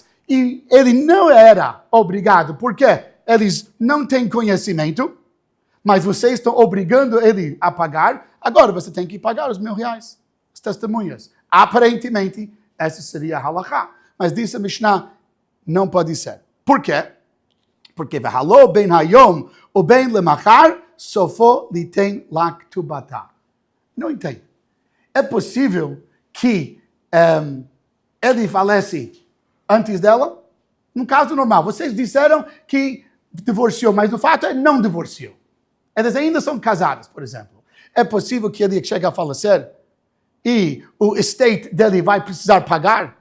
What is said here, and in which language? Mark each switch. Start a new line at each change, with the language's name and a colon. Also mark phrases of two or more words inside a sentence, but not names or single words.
Portuguese: E ele não era obrigado, porque eles não têm conhecimento, mas vocês estão obrigando ele a pagar, agora você tem que pagar os R$1.000, as testemunhas. Aparentemente, essa seria a halakha. Mas disse a Mishnah, não pode ser. Por quê?
Hebrew: Porque והלא בן היום או בן למחר סופו ליתן לכתובתה.
Portuguese: Não entendo. É possível que ele falece antes dela? No caso normal, vocês disseram que divorciou, mas no fato é não divorciou. Eles ainda são casados, por exemplo. É possível que ele chegue a falecer e o estate dele vai precisar pagar?